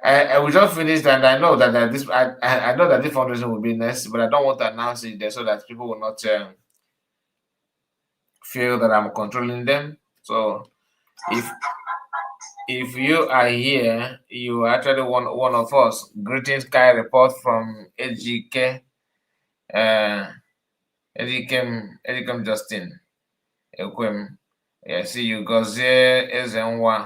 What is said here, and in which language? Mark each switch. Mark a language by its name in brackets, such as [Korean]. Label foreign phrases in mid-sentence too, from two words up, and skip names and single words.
[English] we just finished, and I know that this. I know that this fundraising will be next, but I don't want to announce it there so that people will not feel that I'm controlling them. So if you are here, you are actually one of us. Greetings, Kai. Report from AGK. Edikem Justin. Ekwem. I see you, Gozie Ezenwa.